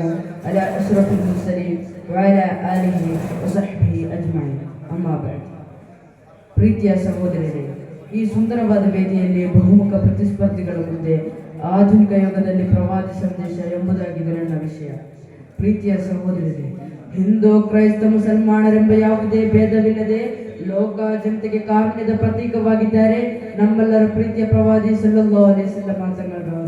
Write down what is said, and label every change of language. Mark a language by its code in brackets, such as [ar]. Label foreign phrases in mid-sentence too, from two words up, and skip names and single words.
[ar] على أشرف المرسلين وعلى آله وصحبه أجمعين. أما بعد. [kn] ಪ್ರೀತಿಯ ಸಹೋದರರೇ, ಈ ಸುಂದರವಾದ ವೇದಿಯಲ್ಲಿ ಬಹುಮುಖ ಪ್ರತಿಸ್ಪರ್ಧಿಗಳ ಮುಂದೆ ಆಧುನಿಕ ಯುಗದಲ್ಲಿ ಪ್ರವಾದಿ ಸಂದೇಶ ಎಂಬುದಾಗಿದೆ ನನ್ನ ವಿಷಯ. ಪ್ರೀತಿಯ ಸಹೋದರರೇ, ಹಿಂದೂ ಕ್ರೈಸ್ತ ಮುಸಲ್ಮಾನರೆಂಬ ಯಾವುದೇ ಭೇದವಿಲ್ಲದೆ ಲೋಕ ಜನತೆಗೆ ಕಾರುಣ್ಯದ ಪ್ರತೀಕವಾಗಿದ್ದಾರೆ ನಮ್ಮೆಲ್ಲರ ಪ್ರೀತಿಯ ಪ್ರವಾದಿ [ar] صلى الله عليه وسلم [kn] ಮಾತನಾಡುವರು.